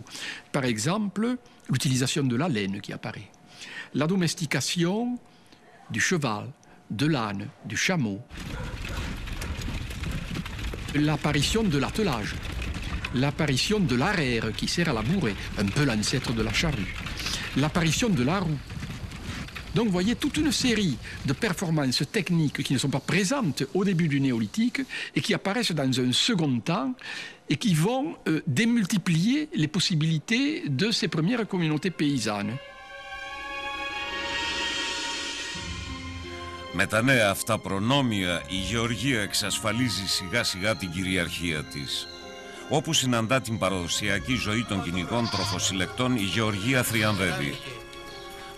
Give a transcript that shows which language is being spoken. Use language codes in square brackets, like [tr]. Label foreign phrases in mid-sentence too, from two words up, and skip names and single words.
[fr] Par exemple, l'utilisation de la laine qui apparaît, la domestication du cheval, de l'âne, du chameau, l'apparition de l'attelage, l'apparition de l'arère qui sert à labourer, un peu l'ancêtre de la charrue, l'apparition de la roue. Donc vous voyez toute une série de performances techniques qui ne sont pas présentes au début du néolithique et qui apparaissent dans un second temps et qui vont démultiplier les possibilités de ces premières communautés paysannes. [el] Με τα νέα αυτά προνόμια, η γεωργία εξασφαλίζει σιγά σιγά την κυριαρχία της. Όπου συναντά την παραδοσιακή ζωή των κυνηγών τροφοσυλλεκτών, η γεωργία θριαμβεύει.